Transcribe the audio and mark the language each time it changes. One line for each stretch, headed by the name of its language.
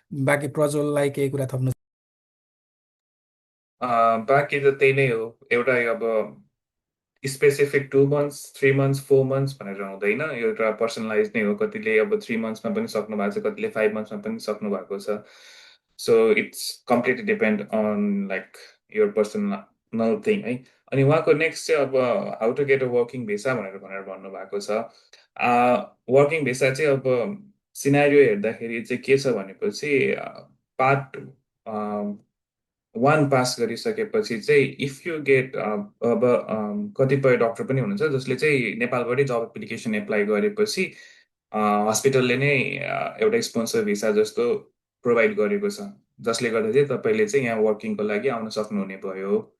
Nepali: बाँकी प्रज्वललाई केही कुरा थप्नु? बाँकी त त्यही नै हो। एउटा अब स्पेसिफिक 2 months, 3 months, 4 months भनेर हुँदैन। एउटा पर्सनलाइज नै हो। कतिले अब 3 monthsमा पनि सक्नु भएको छ, कतिले 5 monthsमा पनि सक्नु भएको छ।
English: So it's completely depend on like your personal thing है।
Nepali: अनि उहाँको नेक्स्ट चाहिँ अब
English: how to get a working visa
Nepali: भनेर भन्नुभएको छ। वर्किङ भिसा चाहिँ अब सिनारियो हेर्दाखेरि चाहिँ के छ भनेपछि पार्ट 1 पास गरिसकेपछि चाहिँ
English: if you get
Nepali: अब कतिपय डक्टर पनि हुनुहुन्छ जसले चाहिँ नेपालबाटै जब एप्लिकेसन एप्लाई गरेपछि हस्पिटलले नै एउटा स्पोन्सर भिसा जस्तो प्रोभाइड गरेको छ, जसले गर्दा चाहिँ तपाईँले चाहिँ यहाँ वर्किङको लागि आउन सक्नुहुने भयो।